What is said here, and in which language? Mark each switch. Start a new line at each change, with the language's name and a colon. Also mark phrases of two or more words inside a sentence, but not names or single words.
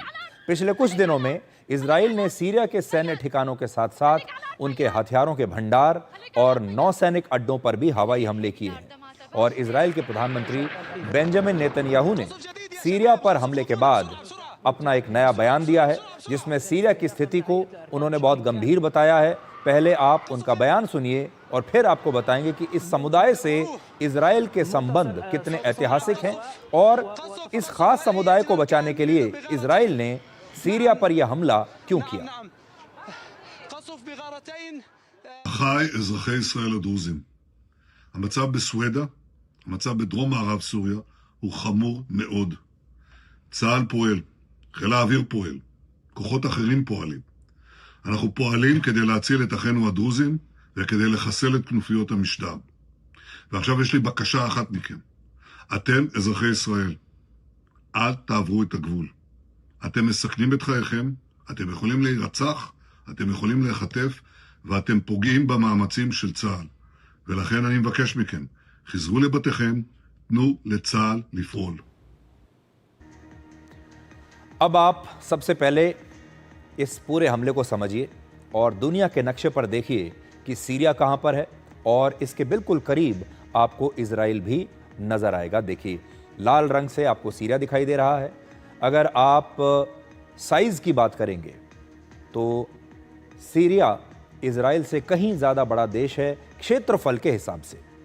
Hindi: पिछले कुछ दिनों में इजराइल ने सीरिया के सैन्य ठिकानों के साथ साथ उनके हथियारों के भंडार और नौसैनिक अड्डों पर भी हवाई हमले किए हैं और इजराइल के प्रधानमंत्री बेंजामिन नेतन्याहू ने सीरिया पर हमले के बाद अपना एक नया बयान दिया है, जिसमें सीरिया की स्थिति को उन्होंने बहुत गंभीर बताया है। पहले आप उनका बयान सुनिए और फिर आपको बताएंगे कि इस समुदाय से इजराइल के संबंध कितने ऐतिहासिक हैं और इस खास समुदाय को बचाने के लिए इजराइल ने सीरिया पर यह हमला क्यों किया।
Hebrew: אחיי אזרחי ישראל הדרוזים, המצב בסווידה, המצב בדרום מערב סוריה, הוא חמור מאוד. צה"ל פועל, חיל האוויר פועל, כוחות אחרים פועלים. אנחנו פועלים כדי להציל את אחינו הדרוזים וכדי לחסל את כנופיות המשטר. ועכשיו יש לי בקשה אחת מכם. אתם, אזרחי ישראל, אל תעברו את הגבול. אתם מסכנים את חייכם, אתם יכולים להירצח, אתם יכולים להיחטף, ואתם פוגעים במאמצים של צה"ל. ולכן אני מבקש מכם, חזרו לבתיכם, תנו לצה"ל לפעול.
Hindi: अब आप सबसे पहले इस पूरे हमले को समझिए और दुनिया के नक्शे पर देखिए कि सीरिया कहां पर है और इसके बिल्कुल करीब आपको इजराइल भी नजर आएगा। देखिए लाल रंग से आपको सीरिया दिखाई दे रहा है। अगर आप साइज की बात करेंगे तो सीरिया इजराइल से कहीं ज्यादा बड़ा देश है क्षेत्रफल के हिसाब से।